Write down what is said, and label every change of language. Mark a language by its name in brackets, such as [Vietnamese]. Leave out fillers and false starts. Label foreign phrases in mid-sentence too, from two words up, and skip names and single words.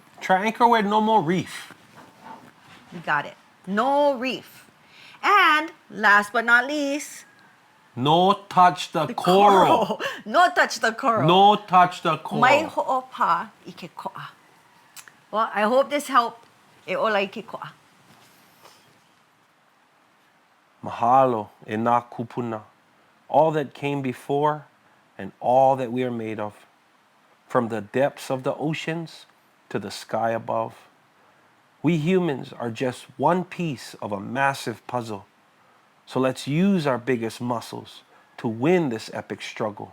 [English] Try anchor where no more reef. You got it. No reef. And last but not least, No touch the coral. No touch the coral. No touch the coral. [Hawaiian] Mai ho'opa ike ko'a. [English] Well, I hope this helped. [Hawaiian] E ola ike ko'a. Mahalo e nā kūpuna. [English] All that came before and all that we are made of. From the depths of the oceans to the sky above. We humans are just one piece of a massive puzzle. So let's use our biggest muscles to win this epic struggle.